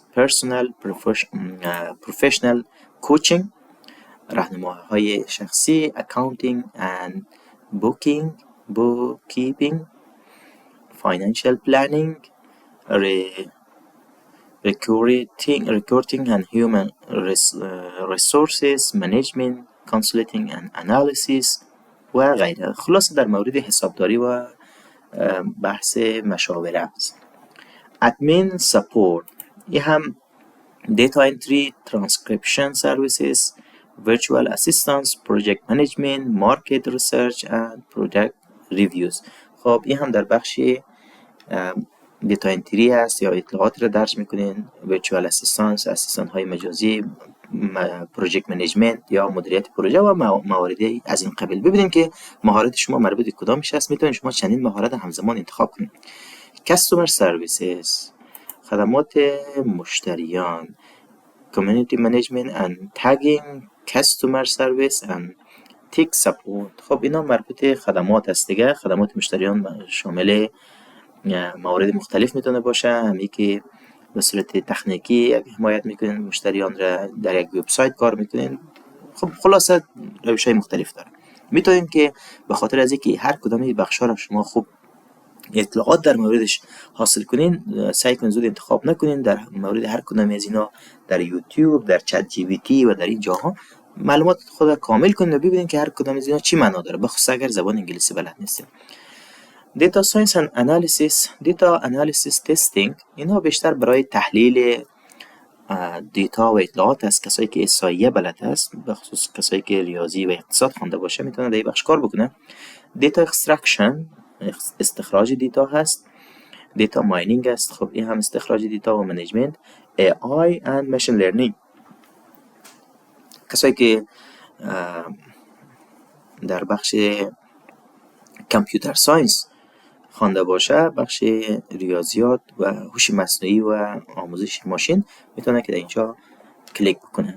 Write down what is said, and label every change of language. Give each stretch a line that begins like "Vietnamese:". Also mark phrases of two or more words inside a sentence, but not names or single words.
English: Professional Coaching.
Persian: راهنماهای شخصی.
English: Accounting and Bookkeeping. Financial Planning. Recruiting and Human Resources Management. Consulting and Analysis
Persian: و غیره. خلاصه در مورد حسابداری و بحث مشاوره است.
English: Admin Support.
Persian: یه هم
English: Data Entry, Transcription Services, Virtual Assistance, Project Management, Market Research and Product Reviews.
Persian: خب این هم در بخش دیتا انتری هست یا اطلاعات را درج میکنین.
English: Virtual Assistance،
Persian: اسیستان های مجازی،
English: project management
Persian: یا مدیریت پروژه و مواردی از این قبیل. ببینید که مهارت شما مربوط به کدامش است. میتونید شما چندین مهارت همزمان انتخاب کنید.
English: Customer Services.
Persian: خدمات مشتریان.
English: Community Management and Tagging. Customer Service and Tech Support.
Persian: خب اینا مربوط به خدمات است دیگه. خدمات مشتریان شامل موارد مختلف میتونه باشه. همی که به صورت تکنیکی حمایت میکنین مشتریان را، در یک وبسایت کار میکنین. خب خلاصه روش‌های مختلف داره. میتونین که به خاطر از اینکه هر کدام این بخش‌ها را شما خوب اطلاعات در موردش حاصل کنین، سعی کنین زود انتخاب نکنین. در مورد هر کدام از اینا در یوتیوب، در چت جی پی تی و در این جاها معلومات خود را کامل کنین و ببینین که هر کدام از اینا چی معنا داره، بخصوص اگر زبان انگلیسی بلد نیستین.
English: data science and analysis، data analysis testing,
Persian: اینا بیشتر برای تحلیل دیتا و اطلاعات است. کسایی که احصایه بلد است، به خصوص کسایی که ریاضی و اقتصاد خوانده باشه، میتونه در این بخش کار بکنه.
English: data extraction,
Persian: استخراج دیتا هست.
English: data mining
Persian: است، خب این هم استخراج دیتا و منیجمنت.
English: AI and machine learning،
Persian: کسایی که در بخش
English: computer science
Persian: خوانده باشه، بخش ریاضیات و هوش مصنوعی و آموزش ماشین، میتونه که در اینجا کلیک بکنه.